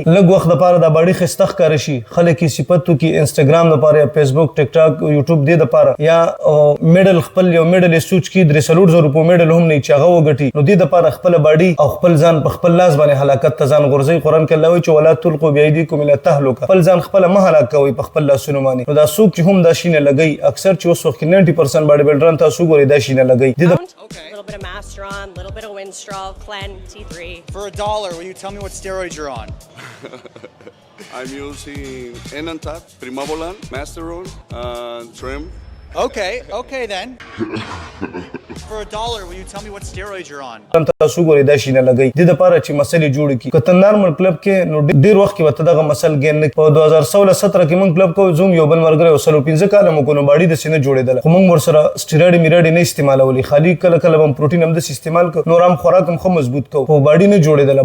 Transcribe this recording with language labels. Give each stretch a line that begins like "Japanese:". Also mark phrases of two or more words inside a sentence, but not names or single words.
Pashto: لږ وخت دپاره دا باډي ښایسته ښکاره شي. خلک یې صفت وکړي انسټاګرام دپاره یا فیسبوک، ټیک ټاک، یوټیوب دې دپاره، یا میډل خپل یو میډل یې سوچ کړي 3-4 روپو میډل هم نه چې هغه وګټي. نو دې دپاره خپله باډي او خپل ځان په خپل لاس باندې هلاکت ته ځان غورځوي. قرآن کې الله وایي چې
Arabic: ولا تلقوا بأیدیکم الی التهلکه،
Pashto: خپل ځان خپله مه هلاک کوئ په خپل لاسونو باندې. نو دا څوک چې هم دا شي نه لګوي، اکثر چې اوس وخت کې 90%
English: body builders
Pashto: تاسو وګورئ دا شي نه لګوي.
English: Little bit of Masteron, little bit of Winstrol, Clen, T3. For $1, will you tell me what steroids you're on? I'm using Enantap, Primobolan, Masteron, Trim. Okay then. For $1, will you tell me what steroids you're on?
Pashto: تاسو ګورئ دا شي نه لګوي. دې دپاره چې مسلې جوړې کړي. که ته نارمل کلب کې نو ډېر وخت کې به ته دغه
English: muscle gain
Pashto: نه کړي. په 2016-17 کې موږ کلب کوو، زه هم یو بل ملګری یو 15 کاله مو کوو، نو باډي داسې نه جوړېدله. خو موږ ورسره سټیرايډ میراډې نه استعمالولې، خالي کله کله به هم پروټین همداسې استعمال کړو، نور هم خوراک هم ښه مضبوط کوو، خو باډي نه جوړېدله.